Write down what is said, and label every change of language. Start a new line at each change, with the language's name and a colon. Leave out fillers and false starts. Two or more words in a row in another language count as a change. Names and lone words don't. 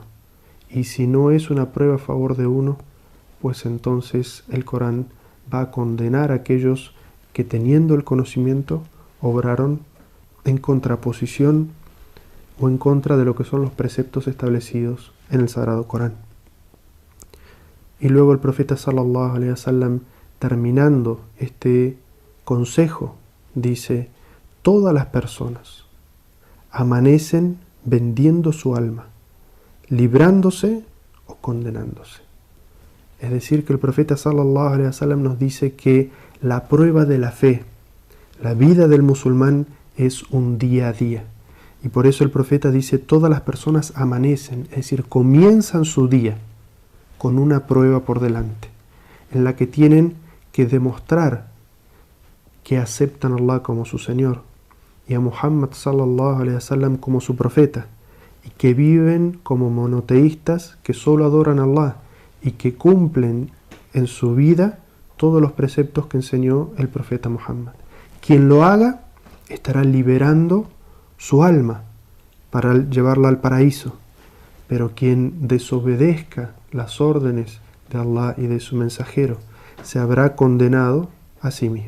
Spanish: Y si no es una prueba a favor de uno, pues entonces el Corán va a condenar a aquellos que, teniendo el conocimiento, obraron en contraposición o en contra de lo que son los preceptos establecidos en el Sagrado Corán. Y luego el profeta
Arabic: صلى الله عليه وسلم,
Spanish: terminando este consejo, dice: todas las personas amanecen vendiendo su alma, librándose o condenándose. Es decir, que el profeta
Arabic: صلى الله عليه وسلم
Spanish: nos dice que la prueba de la fe, la vida del musulmán, es un día a día. Y por eso el profeta dice: todas las personas amanecen, es decir, comienzan su día con una prueba por delante, en la que tienen que demostrar que aceptan a Allah como su Señor y a Muhammad
Arabic: صلى الله عليه وسلم
Spanish: como su profeta, y que viven como monoteístas que solo adoran a Allah y que cumplen en su vida todos los preceptos que enseñó el profeta Muhammad. Quien lo haga estará liberando su alma para llevarla al paraíso, pero quien desobedezca las órdenes de Allah y de su mensajero se habrá condenado a sí mismo.